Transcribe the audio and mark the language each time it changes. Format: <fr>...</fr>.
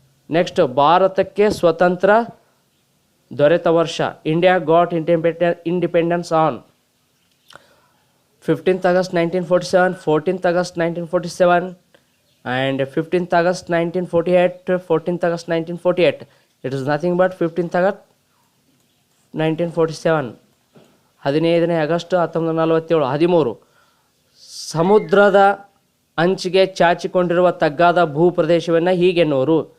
<en>next,</en> <kn>ಭಾರತಕ್ಕೆ ಸ್ವತಂತ್ರ ದೊರೆತ ವರ್ಷ:</kn> <en>India got independence on 15th August 1947, 14th August 1947 and 15th August 1948, 14th August 1948. It is nothing but 15th August 1947.</en> <kn>15ನೇ August 1947. 13, ಸಮುದ್ರದ ಅಂಚಿಗೆ ಚಾಚಿಕೊಂಡಿರುವ ತಗ್ಗಾದ ಭೂ ಪ್ರದೇಶವನ್ನು ಹೇಗೆನ್ನುವರು?</kn>